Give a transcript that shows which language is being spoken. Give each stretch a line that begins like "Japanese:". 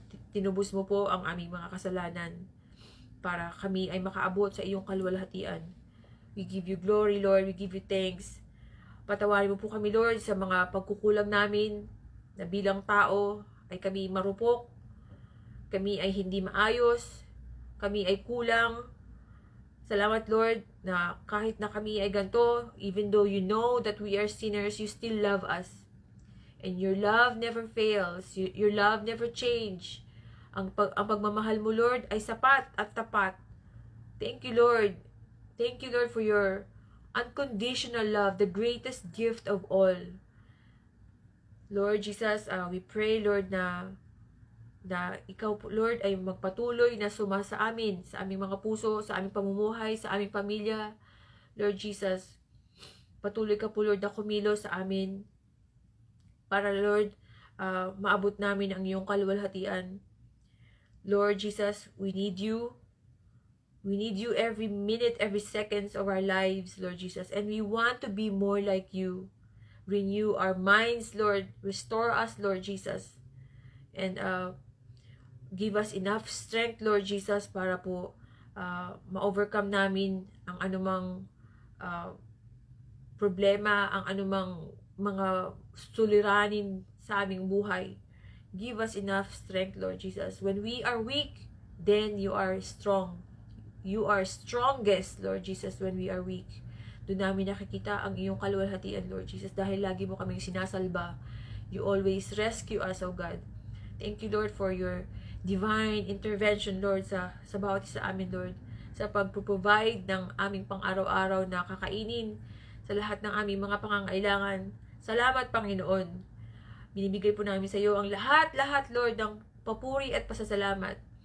Filipino: Tinubos mo po ang aming mga kasalanan para kami ay makaabot sa iyong kaluwalhatian.
English: We give you glory, Lord. We give you thanks.
Filipino: Patawarin mo po kami, Lord, sa mga pagkukulang namin na bilang tao ay kami marupok, kami ay hindi maayos, kami ay kulang. Salamat, Lord, na kahit na kami ay ganito,
English: even though you know that we are sinners, you still love us. And your love never fails. Your love never change.
Filipino: Ang pagmamahal mo, Lord, ay sapat at tapat.
English: Thank you, Lord. Thank you, Lord, for your unconditional love, the greatest gift of all.
Filipino: Lord Jesus,
English: we pray,
Filipino: Lord, na ikaw, Lord, ay magpatuloy na sumasa amin, sa aming mga puso, sa aming pamumuhay, sa aming pamilya. Lord Jesus, patuloy ka po, Lord, na kumilos sa amin para, Lord, maabot namin ang iyong kaluwalhatian.
English: Lord Jesus, we need you. We need you every minute, every seconds of our lives, Lord Jesus. And we want to be more like you. Renew our minds, Lord. Restore us, Lord Jesus. And give us enough strength, Lord Jesus,
Filipino: para po ma-overcome namin ang anumang problema, ang anumang mga suliranin sa aming buhay.
English: Give us enough strength, Lord Jesus. When we are weak, then you are strong. You are strongest, Lord Jesus, when we are weak.
Filipino: Doon namin nakikita ang iyong kaluwalhatian, Lord Jesus, dahil lagi mo kaming sinasalba.
English: You always rescue us, O God. Thank you, Lord, for your divine intervention,
Filipino: Lord, sa bawat isa amin, Lord, sa pag-provide ng aming pang-araw-araw na kakainin, sa lahat ng aming mga pangangailangan. Salamat, Panginoon. Binibigay po namin sa iyo ang lahat, Lord, ng papuri at pasasalamat.